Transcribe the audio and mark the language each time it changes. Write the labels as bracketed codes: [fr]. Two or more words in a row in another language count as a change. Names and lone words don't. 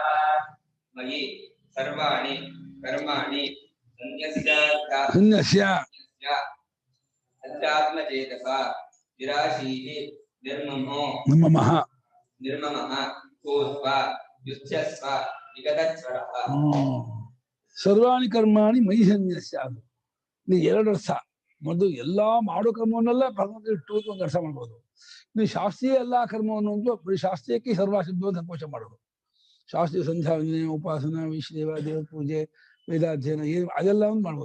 [sa] ಮಯಿ ಸರ್ವಾಣಿ ಕರ್ಮಾಣಿ ಸನ್ಯಸ್ಯ ಅಧ್ಯಾತ್ಮಚೇತಸಾ ವಿರಾಶೀಃ ನಿರ್ಮಮಃ ಭೂತ್ವಾ ಯುಧ್ಯಸ್ವ ವಿಗತಜ್ವರಃ. ಸರ್ವಾಣಿ ಕರ್ಮಾಣಿ ಮಯಿ ಸನ್ಯಸ್ಯ. [kn] ನೀವು 2 ಅರ್ಥ. ಮೊದಲು ಎಲ್ಲಾ ಮಾಡೋ ಕರ್ಮವನ್ನೆಲ್ಲ ಭಗವಂತ ಇಟ್ಟು ಒಂದು ಅರ್ಥ ಮಾಡ್ಬೋದು. ನೀವು ಶಾಸ್ತ್ರೀಯ ಎಲ್ಲಾ ಕರ್ಮವನ್ನು ಬರೀ ಶಾಸ್ತ್ರೀಯಕ್ಕೆ ಸರ್ವ ಶಬ್ದವನ್ನು ಸಂಕೋಚ ಮಾಡೋದು. ಶಾಸ್ತ್ರೀಯ ಸಂಧ್ಯಾ ಉಪಾಸನಾ ವಿಶ್ಲೇವ ದೇವ ಪೂಜೆ ವೇದಾಧ್ಯಯನ ಏನು ಅದೆಲ್ಲ ಒಂದು ಮಾಡ್ಬೋದು.